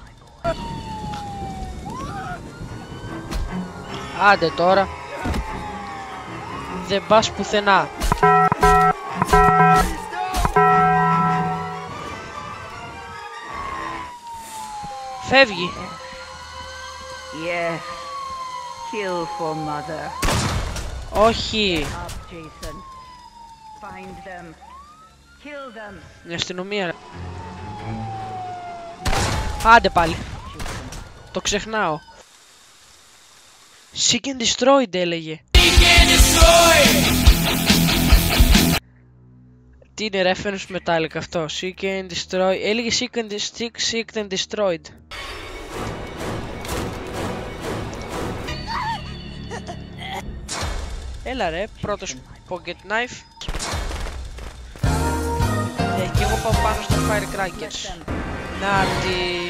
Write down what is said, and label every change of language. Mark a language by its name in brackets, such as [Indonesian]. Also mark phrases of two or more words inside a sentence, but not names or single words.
[Greek] Άντε τώρα. Δεν πας πουθενά. Φεύγει. [English] Yes. Kill for mother. [Greek] Όχι. [English] Up, Jason. Find them. Kill them. [Greek] Η αστυνομία ρε. Άντε πάλι. Το ξεχνάω. [English] Seek and destroyed έλεγε. [Greek] Τι είναι [English] reference metallic [Greek] αυτό. [English] Seek and destroy. Έλεγε seek and destroyed. [Greek] Έλα ρε, πρώτος [English] pocket knife. [Greek] Και εγώ πάω πάνω στο firecrackers. Νάτι.